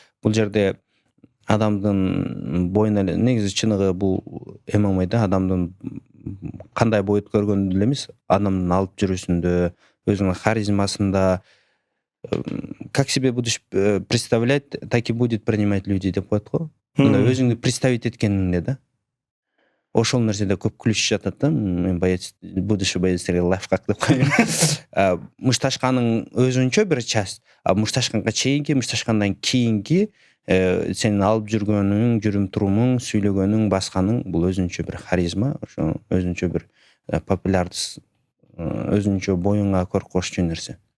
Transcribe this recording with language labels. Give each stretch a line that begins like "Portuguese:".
Kyrgyz: Бул жерде адамдын боюна негизи чыныгы бул ММАда адамдын кандай бой өткөргөнүндө эле эмес, адамдын алып жүрүүсүндө, өзүнүн харизмасында,
Russian: как себе будешь представлять, так и будет принимать люди
Kyrgyz: деп коет го. Өзүңдү представить эткениңде да. Ошол нерседе көп күлүшүп жатат да. Мен будущий боецтерге лайфхак деп коем. Мушташканын өзүнчө бир часть, мушташканга чейинки, мушташкандан кийинки сенин алып жүргөнүң, жүрүм турумуң, сүйлөгөнүң, басканың бул өзүнчө бир харизма, ошо өзүнчө бир популярдыс, өзүнчө боюңа көр кошчу нерсе.